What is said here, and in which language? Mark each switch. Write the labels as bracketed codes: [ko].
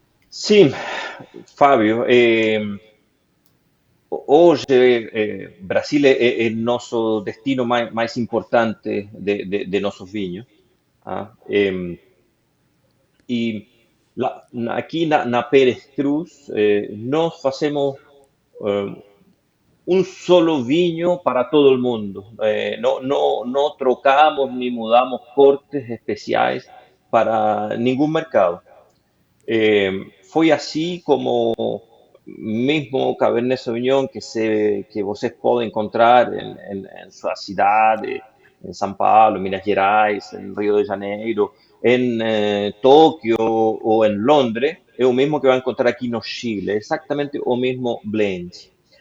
[pt] Sim, Fábio, hoje Brasil é nosso destino mais importante de nossos vinhos. Ah, e aqui na Pérez Cruz, nós fazemos eh, [es] un solo viño para todo el mundo. No trocamos ni mudamos cortes especiais para ningún mercado. [pt] Foi assim como mesmo Cabernet Sauvignon que vocês podem encontrar em sua cidade, em São Paulo, Minas Gerais, em Rio de Janeiro, em Tóquio ou em Londres, é o mesmo que vai encontrar aqui no Chile, exatamente o mesmo blend.